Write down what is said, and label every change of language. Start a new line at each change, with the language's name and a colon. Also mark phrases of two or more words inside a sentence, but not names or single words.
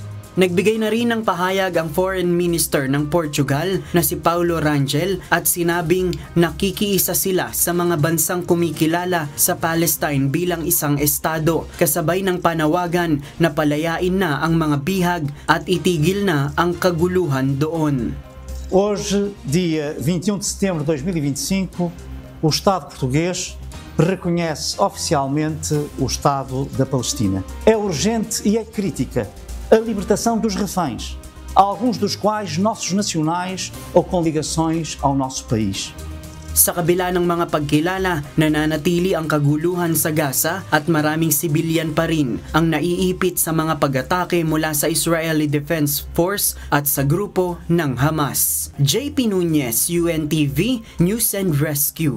Filipino: Nagbigay na rin ng pahayag ang
English: Foreign Minister
Filipino: ng Portugal na si Paulo Rangel at sinabing nakikiisa sila sa mga bansang kumikilala sa Palestine bilang isang estado, kasabay ng panawagan na palayain na ang mga bihag at itigil na ang kaguluhan doon.
Portuguese: Hoje, dia 21 de setembro de 2025, o Estado português reconhece oficialmente o Estado da Palestina. É urgente e é crítica a libertação dos reféns, alguns dos quais nossos nacionais ou com ligações ao nosso país.
Filipino: Sa kabila ng mga pagkilala, nananatili ang kaguluhan sa Gaza at maraming sibilyan pa rin ang naiipit sa mga pag-atake mula sa Israeli Defense Force at sa grupo ng Hamas. JP Nunez, UNTV, News and Rescue.